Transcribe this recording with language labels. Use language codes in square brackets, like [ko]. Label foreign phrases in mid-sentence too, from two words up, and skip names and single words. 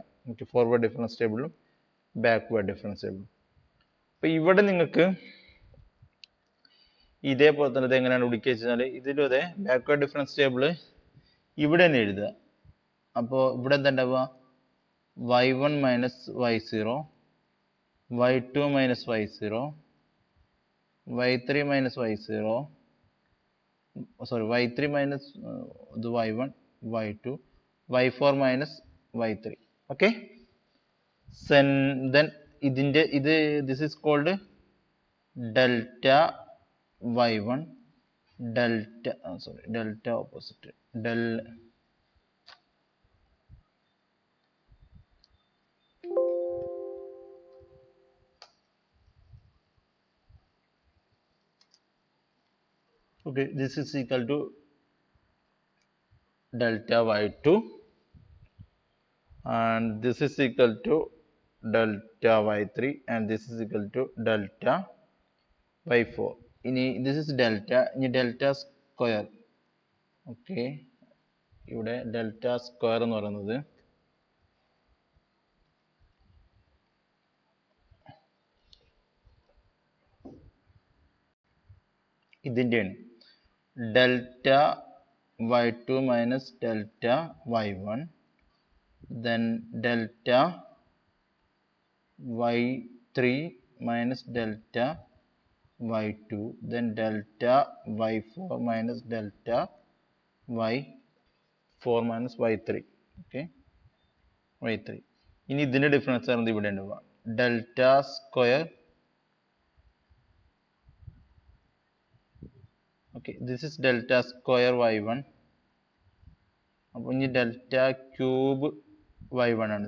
[ml] ഓക്കെ, [en] forward difference [ml] ടേബിളും [en] backward difference [ml] ടേബിളും. അപ്പോൾ ഇവിടെ നിങ്ങൾക്ക് ഇതേപോലെ തന്നെ ഇത് എങ്ങനെയാണ് വിളിക്കുക വെച്ചാൽ ഇതിലും അതെ [en] backward difference table [ml] ഇവിടെ തന്നെ എഴുതുക. അപ്പോൾ ഇവിടെ എന്താ ഉണ്ടാവുക? y1 മൈനസ് y0, y2 മൈനസ് y0, y3 മൈനസ് y0, y3 മൈനസ് ഇത് y1 y2, y4 മൈനസ് y3. [en] okay, then ഇതിൻ്റെ this is called delta y1, delta opposite del okay, this is equal to delta y2 and this is equal to delta y3 and this is equal to delta y4. ഇനി this is delta, ഇനി delta square. [ml] ഓക്കെ, ഇവിടെ [en] delta square [ml] എന്ന് പറയുന്നത് ഇതിൻ്റെയാണ്. [en] delta y2 minus delta y1 then delta y3 minus delta y2, then delta y4 minus delta y4 minus y3. Okay, y3. [ml] ഇനി ഇതിന്റെ ഡിഫറൻസ് ആണ് ഇവിടെ ഉണ്ടാവുക. [en] delta square, okay, this is delta square y1. [ml] അപ്പോൾ ഇനി [en] delta cube [ml] y1 ആണ്.